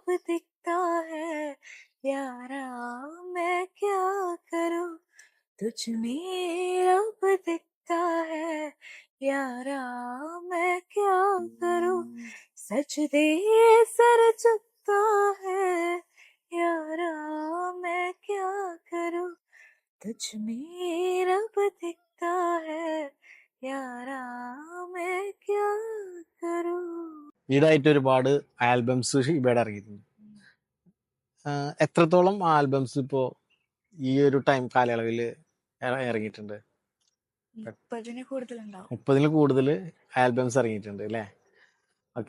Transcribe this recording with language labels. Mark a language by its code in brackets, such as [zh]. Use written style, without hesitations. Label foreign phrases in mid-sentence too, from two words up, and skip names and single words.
[hi] दिखता है यारा, मैं क्या करूं, तुझ में रब दिखता है यारा, मैं क्या करूं, सजदे सर झुकता है यारा, मैं क्या करूं, तुझ में रब दिखता है यारा, मैं क्या करूं. [ml] ഈടായിട്ട് ഒരുപാട് ആൽബംസ് ഇവിടെ ഇറങ്ങിയിട്ടുണ്ട്. എത്രത്തോളം ആൽബംസ് ഇപ്പോ ഈ ഒരു ടൈം കാലയളവിൽ ഇറങ്ങിയിട്ടുണ്ട്? 30-ൽ കൂടുതൽ ആൽബംസ് ഇറങ്ങിയിട്ടുണ്ട് അല്ലേ? ഓക്കെ.